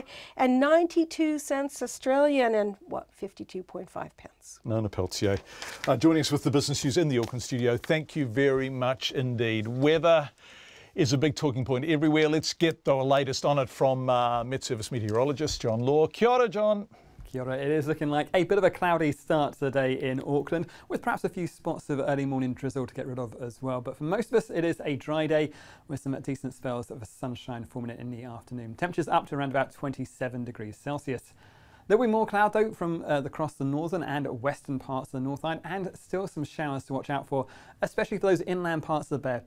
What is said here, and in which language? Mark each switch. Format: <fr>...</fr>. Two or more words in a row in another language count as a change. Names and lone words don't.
<en>And 92 cents Australian and, 52.5 pence. Nona Peltier joining us with the business news in the Auckland studio. Thank you very much indeed. Weather is a big talking point everywhere. Let's get the latest on it from Met Service meteorologist John Law.</en> <mi>Kia ora, John. Kia ora.</mi> <en>It is looking like a bit of a cloudy start to the day in Auckland, with perhaps a few spots of early morning drizzle to get rid of as well. But for most of us, it is a dry day with some decent spells of sunshine forming it in the afternoon. Temperatures up to around about 27 degrees Celsius. There'll be more cloud though from across the northern and western parts of the North Island, and still some showers to watch out for, especially for those inland parts of the Bay.</en>